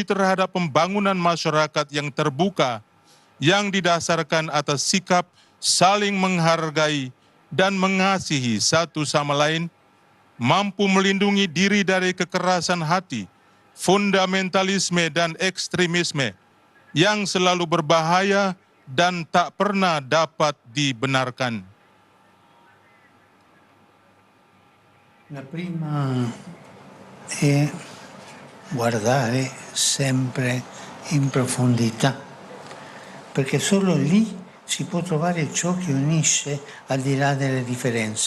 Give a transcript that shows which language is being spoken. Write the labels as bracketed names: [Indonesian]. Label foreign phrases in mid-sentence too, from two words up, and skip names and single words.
[Indonesian] terhadap pembangunan masyarakat yang terbuka, yang didasarkan atas sikap saling menghargai dan mengasihi satu sama lain, mampu melindungi diri dari kekerasan hati, fundamentalisme dan ekstremisme yang selalu berbahaya dan tak pernah dapat dibenarkan. [Italian] La prima è guardare sempre in profondità, perché solo lì si può trovare ciò che unisce al di là delle differenze.